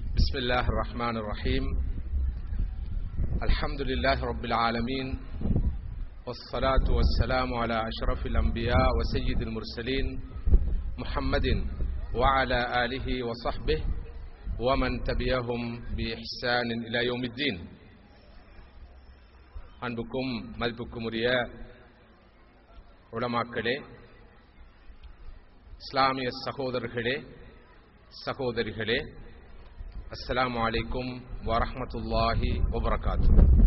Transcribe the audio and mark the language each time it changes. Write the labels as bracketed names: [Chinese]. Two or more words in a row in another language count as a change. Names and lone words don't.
[Arabic] بسم الله الرحمن الرحيم الحمد لله رب العالمين والصلاة والسلام على أشرف الأنبياء وسيد المرسلين محمد وعلى آله وصحبه ومن تبعهم بإحسان إلى يوم الدين. [Tamil] அன்புக்கும் மதிப்புக்கும் உரிய உலமாக்களே, இஸ்லாமிய சகோதரர்களே, சகோதரிகளே, [Arabic] السلام عليكم ورحمة الله وبركاته.